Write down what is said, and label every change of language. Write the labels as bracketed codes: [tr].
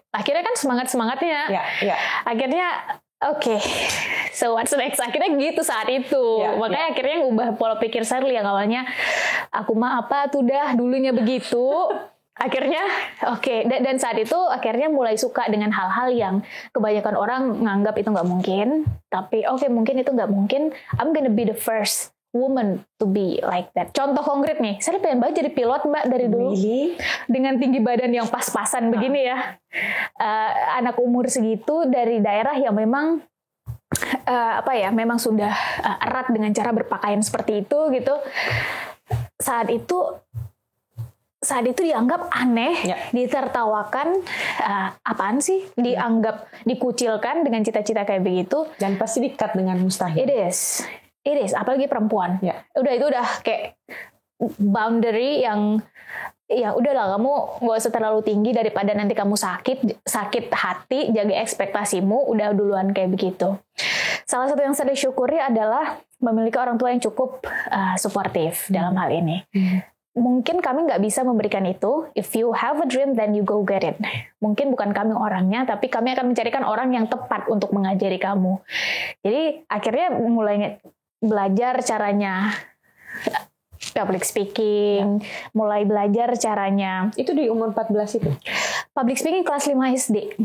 [id] Akhirnya kan semangat-semangatnya. Akhirnya oke. [en] So what's next? [id] Akhirnya gitu saat itu. Makanya akhirnya ngubah pola pikir Sally yang awalnya aku mah apa tuh dah dulunya begitu. Akhirnya oke. Dan saat itu akhirnya mulai suka dengan hal-hal yang kebanyakan orang nganggap itu nggak mungkin. Tapi oke, mungkin itu nggak mungkin. [en] I'm gonna be the first woman to be like that. [id] Contoh konkret nih, saya pengen banget jadi pilot Mbak dari dulu. [en] Really? [id] Dengan tinggi badan yang pas-pasan begini ya. Anak umur segitu dari daerah yang memang memang sudah erat dengan cara berpakaian seperti itu gitu. Saat itu dianggap aneh, ditertawakan, apaan sih? Dianggap dikucilkan dengan cita-cita kayak begitu. Dan pasti di-cut dengan mustahil. [en] It is, [id] apalagi perempuan. Itu udah kayak boundary yang ya udahlah, kamu nggak usah terlalu tinggi daripada nanti kamu sakit hati, jaga ekspektasimu, udah duluan kayak begitu. Salah satu yang saya syukuri adalah memiliki orang tua yang cukup suportif dalam hal ini. Mungkin kami nggak bisa memberikan itu. [en] If you have a dream, then you go get it. [id] Mungkin bukan kami orangnya, tapi kami akan mencarikan orang yang tepat untuk mengajari kamu. Jadi akhirnya mulai belajar caranya public speaking, mulai belajar caranya. Itu di umur 14 itu? Public speaking kelas 5 SD.